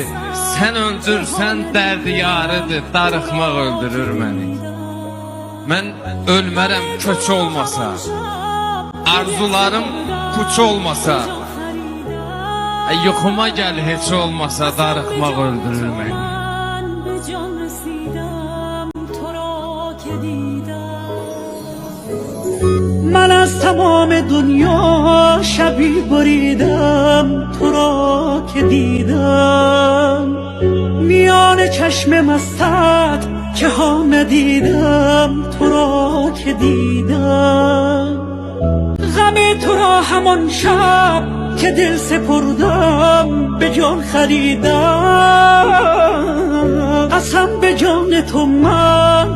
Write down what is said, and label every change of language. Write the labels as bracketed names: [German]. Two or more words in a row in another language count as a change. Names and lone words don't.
[Azerbaijani] Sən öldürsən dərd yarıdır. Darıxmaq öldürür məni. Mən ölmərəm köç olmasa, arzularım puç olmasa, yuxuma gəl heç olmasa, darıxmaq öldürür məni. [Persian] من از تمام دنیا شبی بریدم تو را که دیدم میان چشم مستت که ها ندیدم تو را که دیدم غم تو را همان شب که دل سپردم به جان خریدم قسم به جان تو من